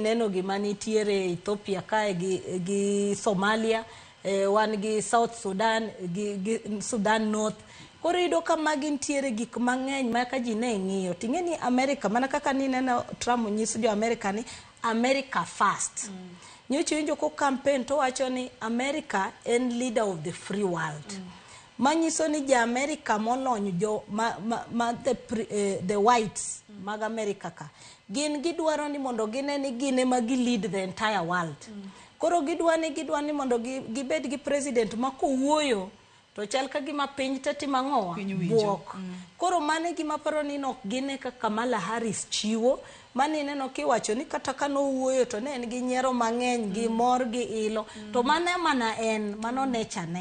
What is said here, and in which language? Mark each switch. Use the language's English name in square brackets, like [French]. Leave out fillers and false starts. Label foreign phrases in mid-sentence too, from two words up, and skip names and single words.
[Luo (Kenya and Tanzania)] neno gima nitiere Ethiopia kae gi Somalia wan gi South Sudan gi Sudan North koro yudo ka magi ntiere gik mang'eny ma ka ji ne ng'iyo ting'eni America mana kaka ni neno Trump nyiso jo America ni [English] America first [Luo (Kenya and Tanzania)] nyocho winjo ko campaign to wacho ni America en [English] leader of the free world [Luo (Kenya and Tanzania)] manyiso ni ja America molony jo [English] the whites [Luo (Kenya and Tanzania)] mag America ka gin gidwaro ni mondo gine ni gine ma gi [English] lead the entire world [Luo (Kenya and Tanzania)] Koro gidwani mondo gibed gi president ma kowuoyo to chal ka gima piny teti mang'owa buok. Koro mane gima paro ni nok gine ka Kamala Harris chiwo, mane neno kiwacho ni kata ka no wuoyo to ne en gi nyiero mang'eny gi mor gi ilo, to mane mana en mano nature ne.